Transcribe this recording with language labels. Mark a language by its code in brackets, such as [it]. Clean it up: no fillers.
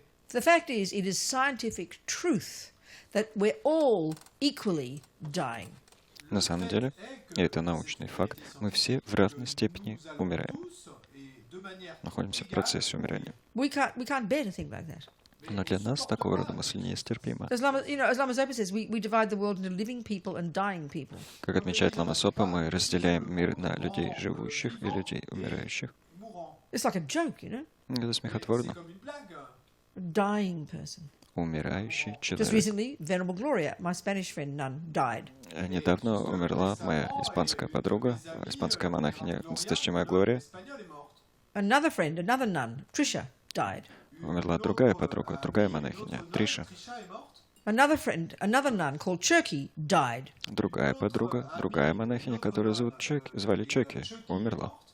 [en] The fact is, it is scientific truth that we're all equally dying. [ru] На самом деле, и это научный факт, мы все в равной степени умираем. Находимся в процессе умирания. [en] We can't bear to think like that. [ru] Но для нас такого рода мысль нестерпима. [en] As Lama Zopa says, we divide the world into living people and dying people. [ru] Как отмечает Лама Сопа, мы разделяем мир на людей живущих и людей умирающих. [en] It's like a joke, [ru] Это смехотворно. [en] A dying person. [ru] Умирающий [en] Just [ru] человек. [en] recently, Venerable Gloria, my Spanish friend nun, died. [ru] Недавно умерла моя испанская подруга, испанская монахиня, досточтимая Глория. [en] Another friend, another nun, Trisha, died. [ru] Умерла другая подруга, другая монахиня, Триша. [en] Another friend, another nun called Cherky, died. [ru] Другая подруга, другая монахиня, которую звали Чеки, умерла.